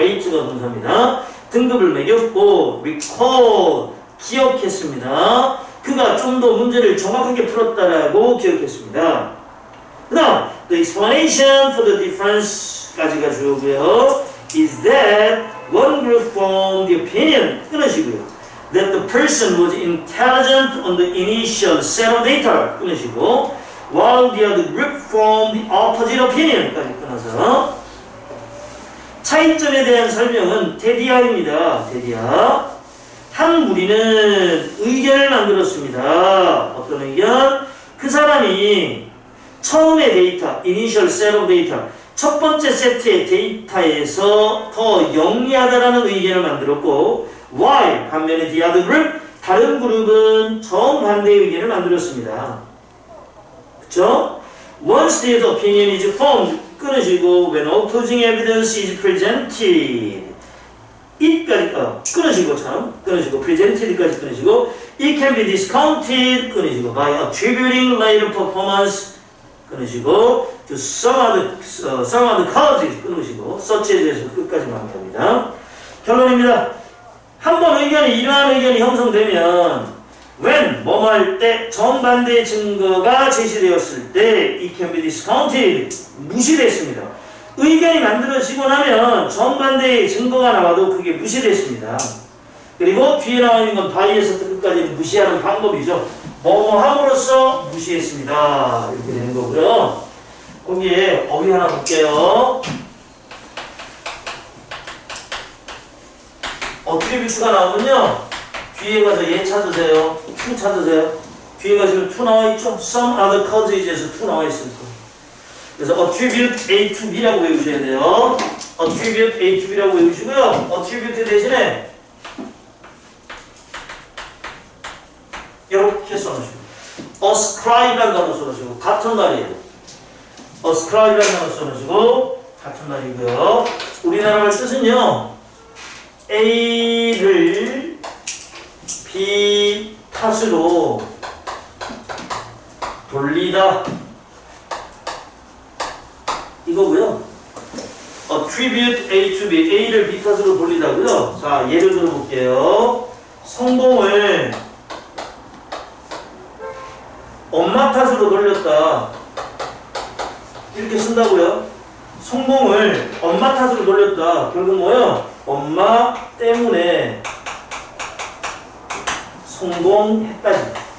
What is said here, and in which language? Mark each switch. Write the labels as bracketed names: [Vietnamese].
[Korean] rate가 동사입니다. 등급을 매겼고 recall 기억했습니다. 그가 좀 더 문제를 정확하게 풀었다라고 기억했습니다. 그 다음 [English] the explanation for the difference [Korean] 까지가 주어고요. [English] is that one group formed the opinion 끊으시고요. that the person was intelligent on the initial set of data 끊으시고 while the other group formed the opposite opinion까지 끊어서 [Korean] 차이점에 대한 설명은 테디아입니다. 테디아. 한 무리는 의견을 만들었습니다. 어떤 의견? 그 사람이 처음의 데이터, [English] initial set of data [Korean] 첫 번째 세트의 데이터에서 더 영리하다라는 의견을 만들었고 while 반면에 [English] the other group [Korean] 다른 그룹은 정반대의 의견을 만들었습니다. 그쵸? [English] Once the opinion is formed 끊으시고 when opposing evidence is presented it까지 끊으시고 presented까지 끊으시고 it can be discounted 끊으시고 by attributing later performance 끊으시고 to some other causes 끊으시고 such [Korean] 에 대해서 끝까지 마무리합니다. 결론입니다. 한번 이러한 의견이 형성되면 when 뭐뭐 할 때 정반대의 증거가 제시되었을 때 [English] it can be discounted [Korean] 무시됐습니다. 의견이 만들어지고 나면 정반대의 증거가 나와도 그게 무시됐습니다. 그리고 뒤에 나와 있는 건 by에서부터 끝까지 무시하는 방법이죠. 뭐뭐 함으로써 무시했습니다. 이렇게 되는 거고요. 거기에 어휘 하나 볼게요. 어트리뷰트가 나오면요. 뒤에 가서 얘 찾으세요. to 찾으세요. 뒤에 가시면 to 나와 있죠. [English] some other causes [Korean] 에서 to 나와 있을 거예요. 그래서 [English] attribute A to B [Korean] 라고 외우셔야 돼요. [English] attribute A to B [Korean] 라고 외우시고요. attribute 대신에 이렇게 써놓으시고 ascribe라는 단어 써놓으시고 같은 말이에요. ascribe라는 단어 써놓으시고 같은 말이고요. 우리나라 말 뜻은요. A를 B 탓으로 돌리다 이거고요. [English] attribute A to B, [Korean] A를 B 탓으로 돌리다고요. 자, 예를 들어 볼게요. 성공을 엄마 탓으로 돌렸다. 이렇게 쓴다고요. 성공을 엄마 탓으로 돌렸다. 결국 뭐요? 엄마 때문에 성공했다지.